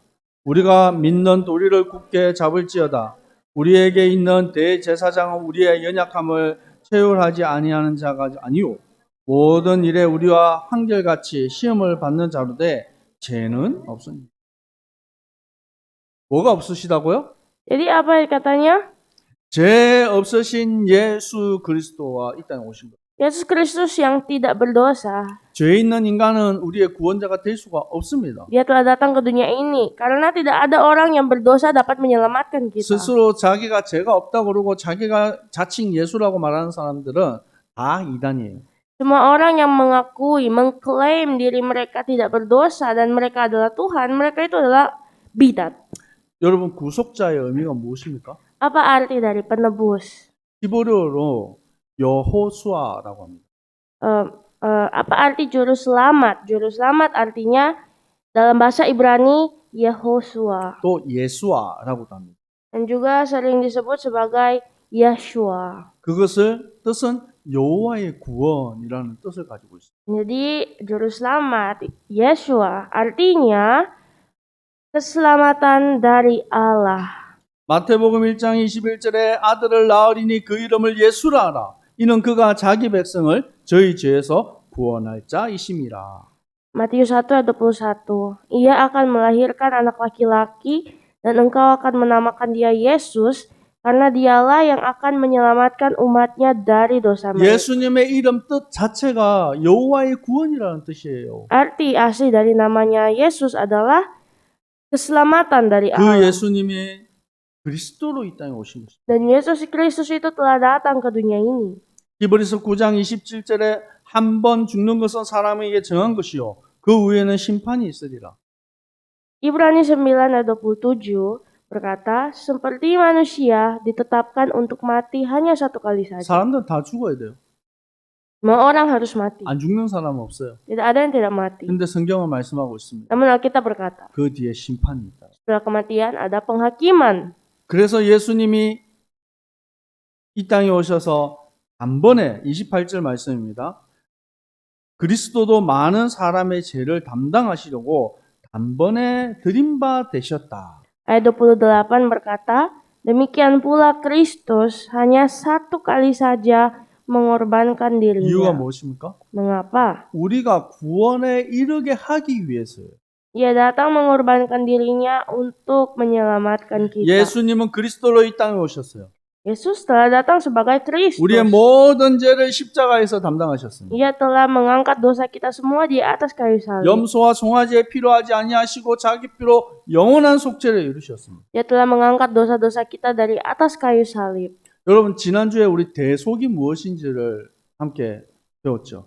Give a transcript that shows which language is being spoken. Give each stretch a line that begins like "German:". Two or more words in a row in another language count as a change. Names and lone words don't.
Korean: 우리가 믿는 도리를 굳게 잡을지어다. 우리에게 있는 대제사장은 우리의 연약함을 체휼하지 아니하는 자가 아니요 모든 일에 우리와 한결같이 시험을 받는 자로되 죄는 없으니. 뭐가 없으시다고요?
Indonesian: Jadi apa katanya?
Korean: 죄 없으신 예수 그리스도와 이 땅에 오신 거예요.
Indonesian: Yesus Kristus yang tidak berdosa.
Korean: 죄 있는 인간은 우리의 구원자가 될 수가 없습니다.
Indonesian: Dia telah datang ke dunia ini karena tidak ada orang yang berdosa dapat menyelamatkan kita.
Korean: 스스로 자기가 죄가 없다고 그러고 자기가 자칭 예수라고 말하는 사람들은 다 이단이에요.
Indonesian: Semua orang yang mengklaim diri mereka tidak berdosa dan mereka adalah Tuhan, mereka itu adalah bidat.
Korean: 여러분 구속자의 의미가 무엇입니까?
Indonesian: Apa arti dari penebus?
Korean: 히브리어로 여호수아라고 합니다.
Indonesian: Apa arti juru selamat? Juru selamat artinya dalam bahasa Ibrani Yehosua
Korean: 또 예수아라고도 합니다.
Indonesian: dan juga sering disebut sebagai Yeshua.
Korean: 그것을 뜻은 여호와의 구원이라는 뜻을 가지고 있습니다.
Indonesian: Jadi juru selamat Yeshua artinya keselamatan dari Allah.
Korean: 마태복음 1장 21절에 아들을 낳으리니 그 이름을 예수라 하라. 이는 그가 자기 백성을 저희 죄에서 구원할 자이심이라.
Indonesian: Matius 1 ayat 21. Ia akan melahirkan anak laki-laki dan engkau akan menamakan dia Yesus karena dialah yang akan menyelamatkan umatnya dari dosa mereka.
Korean: 예수님의 이름 뜻 자체가 여호와의 구원이라는 뜻이에요.
Indonesian: Arti asli dari namanya Yesus adalah keselamatan dari
Korean: 그
Indonesian: Allah.
Korean: 예수님이 그리스도로 이 땅에 오신 것입니다.
Indonesian: Dan Yesus Kristus itu telah datang ke dunia ini.
Korean: 히브리서 9장 27절에 한 번 죽는 것은 사람에게 정한 것이요 그 후에는 심판이 있으리라.
Indonesian: Ibrani 9 ayat 27 berkata, seperti manusia ditetapkan untuk mati hanya satu kali saja.
Korean: 사람들은 다 죽어야 돼요.
Indonesian: Semua orang harus mati.
Korean: 안 죽는 사람은 없어요.
Indonesian: Tidak ada yang tidak mati.
Korean: 근데 성경은 말씀하고 있습니다.
Indonesian: Namun Alkitab berkata,
Korean: 그 뒤에 심판이 있다.
Indonesian: setelah kematian ada penghakiman.
Korean: 그래서 예수님이 이 땅에 오셔서 단번에 28절 말씀입니다. 그리스도도 많은 사람의 죄를 담당하시려고 단번에 드린 바 되셨다.
Indonesian: Ayat 28 berkata, demikian pula Kristus hanya satu kali saja mengorbankan
Korean: 이유가
Indonesian: dirinya.
Korean: 무엇입니까?
Indonesian: Mengapa?
Korean: 우리가 구원에 이르게 하기 위해서요.
Indonesian: Ia datang mengorbankan dirinya untuk menyelamatkan kita.
Korean: 예수님은 그리스도로 이 땅에 오셨어요.
Indonesian: Yesus telah datang sebagai Kristus.
Korean: 우리의 모든 죄를 십자가에서 담당하셨습니다.
Indonesian: Ia telah mengangkat dosa kita semua di atas kayu salib.
Korean: 염소와 송아지에 필요하지 아니하시고 자기 피로 영원한 속죄를 이루셨습니다.
Indonesian: Ia telah mengangkat dosa-dosa kita dari atas kayu salib.
Korean: 여러분 지난주에 우리 대속이 무엇인지를 함께 배웠죠.